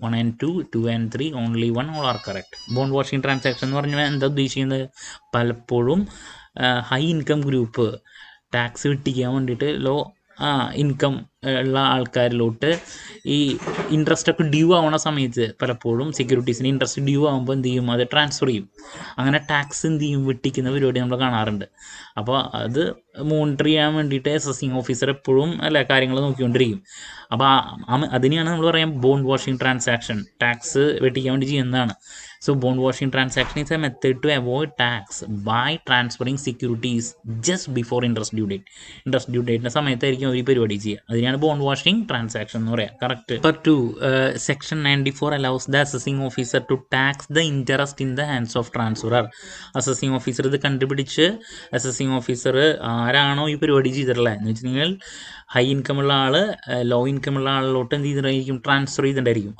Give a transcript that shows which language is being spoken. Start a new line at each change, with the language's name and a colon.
English: 1 and 2, 2 and 3, only 1, all are correct.
Malayalam: Bond washing transaction എന്ന് പറഞ്ഞാൽ എന്താ ഉദ്ദേശിക്കുന്നത്? പലപ്പോഴും ഹൈ ഇൻകം ഗ്രൂപ്പ് ടാക്സ് വെട്ടിക്കാൻ വേണ്ടിയിട്ട് ഇൻകം ഉള്ള ആൾക്കാരിലോട്ട് ഈ ഇൻട്രസ്റ്റ് ഒക്കെ ഡ്യൂ ആവുന്ന സമയത്ത് പലപ്പോഴും സെക്യൂരിറ്റീസിന് ഇൻട്രസ്റ്റ് ഡ്യൂ ആകുമ്പോൾ എന്ത് ചെയ്യും, അത് ട്രാൻസ്ഫർ ചെയ്യും. അങ്ങനെ ടാക്സ് എന്ത് ചെയ്യും, വെട്ടിക്കുന്ന പരിപാടി നമ്മൾ കാണാറുണ്ട്. അപ്പോൾ അത് മോണിറ്റർ ചെയ്യാൻ വേണ്ടിയിട്ട് അസസിങ് ഓഫീസർ എപ്പോഴും കാര്യങ്ങൾ നോക്കിക്കൊണ്ടിരിക്കും. അപ്പോൾ അതിനെയാണ് നമ്മൾ പറയാം ബോണ്ട് വാഷിംഗ് ട്രാൻസാക്ഷൻ. ടാക്സ് വെട്ടിക്കാൻ വേണ്ടി ചെയ്യുന്നതാണ്.
English: So bond washing transaction is a method to avoid tax by transferring securities just before interest due date.
Malayalam: Interest due date സമയത്തായിരിക്കും ഒരു പരിപാടി ചെയ്യുക. അതിനാണ് ബോണ്ട് വാഷിംഗ് ട്രാൻസാക്ഷൻ എന്ന് പറയാം. Correct.
English: Number 2, Section 94 allows the assessing officer to tax the interest in the hands of transferor.
Malayalam: Assessing officer ഇത് കണ്ടുപിടിച്ച് assessing officer ആരാണോ ഈ പരിപാടി ചെയ്തിട്ടുള്ളത് എന്ന് വെച്ചിട്ടുണ്ടെങ്കിൽ ഹൈ ഇൻകം ഉള്ള ആൾ ലോ ഇൻകം ഉള്ള ആളിലോട്ട് എന്ത് ചെയ്തിട്ടുണ്ടായിരിക്കും, ട്രാൻസ്ഫർ ചെയ്തിട്ടുണ്ടായിരിക്കും.